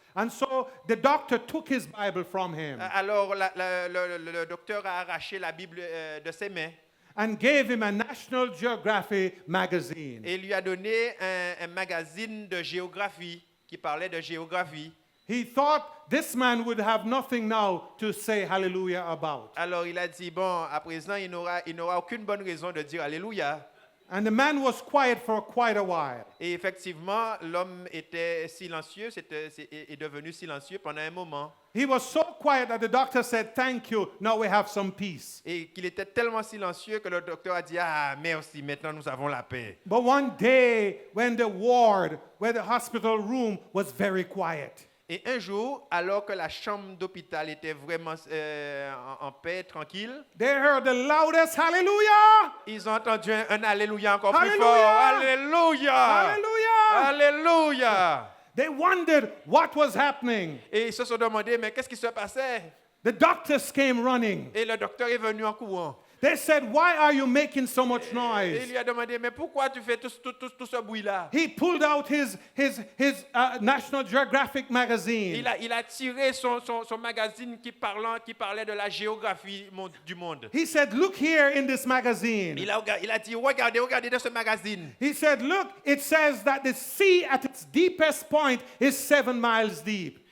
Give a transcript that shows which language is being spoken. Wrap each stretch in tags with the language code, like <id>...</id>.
<en>And so the doctor took his Bible from him</en> <fr>Alors le docteur a arraché la Bible de ses mains</fr> <en>and gave him a National Geographic magazine.</en> <fr>et lui a donné un magazine de géographie qui parlait de géographie.</fr> <en>He thought this man would have nothing now to say hallelujah about.</en> <fr>Alors il a dit, bon, à présent, il n'aura aucune bonne raison de dire Alléluia.</fr> <en>And the man was quiet for quite a while.</en> <fr>Et effectivement, l'homme était silencieux, est devenu silencieux pendant un moment.</fr> <en>He was so quiet that the doctor said, thank you, now we have some peace.</en> <fr>Et qu'il était tellement silencieux que le docteur a dit, ah, merci, maintenant nous avons la paix.</fr> <en>But one day, when the ward, where the hospital room was very quiet,</en> <fr>Et un jour, alors que la chambre d'hôpital était vraiment en paix, tranquille,</fr> <en>they heard the loudest hallelujah!</en> <fr>ils ont entendu un Alléluia encore plus Alléluia! fort. Alléluia!</fr> <en>Hallelujah!</en> <fr>Alléluia!</fr> <en>They wondered what was happening.</en> <fr>Et ils se sont demandé, mais qu'est-ce qui se passait?</fr> <en>The doctors came running.</en> <fr>Et le docteur est venu en courant.</fr> <en>They said, why are you making so much</en> <fr>Et il</fr> <en>noise?</en> <fr>lui a demandé, mais pourquoi tu fais tout ce bruit-là?</fr> <en>He pulled out his National Geographic magazine.</en> <fr>Il a tiré son magazine qui parlait de la géographie du monde.</fr> <en>He said, look here in this magazine.</en> <fr>Il a dit, regardez dans ce magazine.</fr> <en>He said, look, it says that the sea at its deepest point is 7 miles deep.</en>